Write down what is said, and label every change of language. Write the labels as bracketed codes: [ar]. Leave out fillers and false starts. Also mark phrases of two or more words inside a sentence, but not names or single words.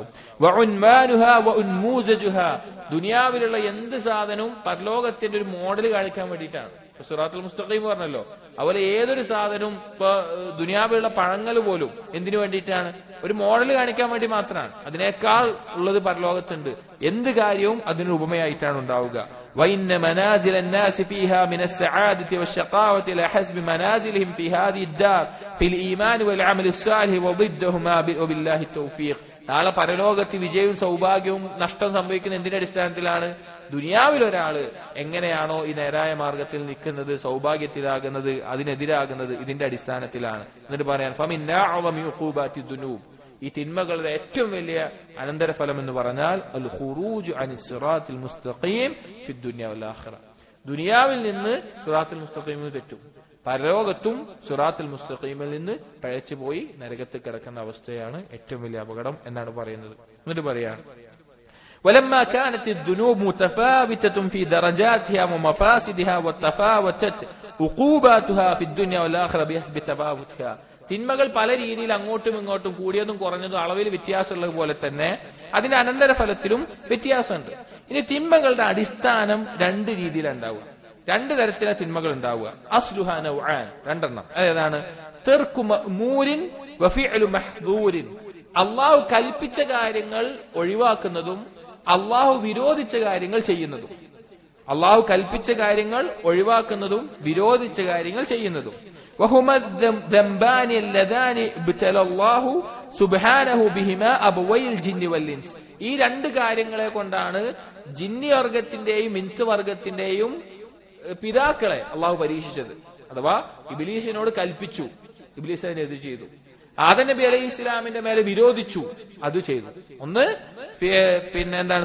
[ar] وعنوانها وأنموذجها, [ml] ദുനിയാവിലുള്ള എന്ത് സാധനവും പരലോകത്തിന്റെ ഒരു മോഡൽ കാണിക്കാൻ വേണ്ടിയിട്ടാണ്. [ar] الصراط المستقيم [ml] പറഞ്ഞല്ലോ, അതുപോലെ ഏതൊരു സാധനവും ഇപ്പൊ ദുനിയാവിലുള്ള പഴങ്ങൾ പോലും എന്തിനു വേണ്ടിയിട്ടാണ്? ഒരു മോഡൽ കാണിക്കാൻ വേണ്ടി മാത്രമാണ്. അതിനേക്കാൾ ഉള്ളത് പരലോകത്തുണ്ട്. എന്ത് കാര്യവും അതിന് ഉപമയായിട്ടാണ് ഉണ്ടാവുക. [ar] وإن منازل الناس فيها من السعادة والشقاوة إلى حسب منازلهم في هذه الدار في الإيمان والعمل الصالح وضدهما وبالله التوفيق. [ml] നാളെ പരലോകത്ത് വിജയവും സൗഭാഗ്യവും നഷ്ടം സംഭവിക്കുന്ന എന്തിന്റെ അടിസ്ഥാനത്തിലാണ്? ദുനിയാവിൽ ഒരാള് എങ്ങനെയാണോ ഈ നേരായ മാർഗത്തിൽ നിൽക്കുന്നത്, സൗഭാഗ്യത്തിലാകുന്നത്, അതിനെതിരാകുന്നത്, ഇതിന്റെ അടിസ്ഥാനത്തിലാണ്. എന്നിട്ട് പറയാൻ [ar] فمن أعظم عقوبات الذنوب, [ml] ഈ തിന്മകളുടെ ഏറ്റവും വലിയ അനന്തരഫലം എന്ന് പറഞ്ഞാൽ [ar] الخروج عن الصراط المستقيم في الدنيا والآخرة, [ml] ദുനിയാവിൽ നിന്ന് [ar] الصراط المستقيم [ml] തെറ്റും, പരലോകത്തും [ar] الصراط المستقيم [ml] നിന്ന് പഴച്ചുപോയി നരകത്തിൽ കിടക്കുന്ന അവസ്ഥയാണ് ഏറ്റവും വലിയ അപകടം എന്നാണ് പറയുന്നത്. എന്നിട്ട് പറയാണ് [ar] ولما كانت الذنوب متفاوتة في درجاتها ومفاسدها وتفاوتت عقوباتها في الدنيا والآخرة بحسب تفاوتها, [ml] തിന്മകൾ പല രീതിയിൽ അങ്ങോട്ടും ഇങ്ങോട്ടും കൂടിയതും കുറഞ്ഞതും അളവിൽ വ്യത്യാസമുള്ളത് പോലെ തന്നെ അതിന്റെ അനന്തരഫലത്തിലും വ്യത്യാസമുണ്ട്. ഇനി തിന്മകളുടെ അടിസ്ഥാനം രണ്ട് രീതിയിലുണ്ടാവുക, രണ്ട് തരത്തിലെ തിന്മകൾ ഉണ്ടാവുക. [ar] أصلها نوعان, [ml] രണ്ടെണ്ണം. ഏതാണ്? [ar] ترك مأمور وفعل محظور. [ml] അള്ളാഹു കൽപ്പിച്ച കാര്യങ്ങൾ ഒഴിവാക്കുന്നതും അള്ളാഹു വിരോധിച്ച കാര്യങ്ങൾ ചെയ്യുന്നതും. അള്ളാഹു കൽപ്പിച്ച കാര്യങ്ങൾ ഒഴിവാക്കുന്നതും വിരോധിച്ച കാര്യങ്ങൾ ചെയ്യുന്നതും. [ar] وهما الذنبان اللذان ابتلى الله سبحانه بهما أبوي الجن والإنس. [ml] ഈ രണ്ട് കാര്യങ്ങളെ കൊണ്ടാണ് ജിന്നി വർഗത്തിന്റെയും ഇൻസ് വർഗത്തിന്റെയും പിതാക്കളെ അള്ളാഹു പരീക്ഷിച്ചത്. അഥവാ ഇബ്ലീസിനോട് കൽപ്പിച്ചു, ഇബ്ലീസ് അതിനെതിരെ ചെയ്തു. ആദം നബി അലൈഹി ഇസ്ലാമിന്റെ മേലെ വിരോധിച്ചു, അത് ചെയ്തു. ഒന്ന് പിന്നെ എന്താണ്?